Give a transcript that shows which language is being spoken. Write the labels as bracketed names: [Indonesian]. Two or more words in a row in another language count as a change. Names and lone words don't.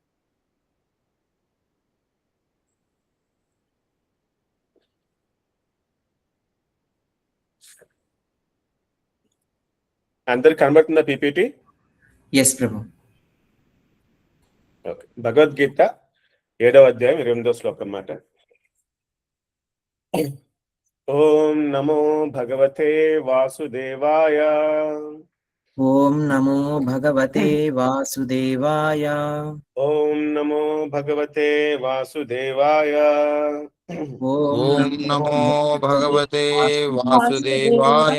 [Telugu] అందరికి కనబడుతుందా పీపీటీ? ఎస్ ప్రభు. ఓకే, భగవద్గీత 7వ అధ్యాయం 28వ శ్లోకం అన్నమాట. [Sanskrit] ఓం నమో భగవతే వాసుదేవాయ. ఓం నమో భగవతే వాసుదేవాయ. ఓం నమో భగవతే వాసుదేవాయ. ఓం నమో భగవతే వాసుదేవాయ.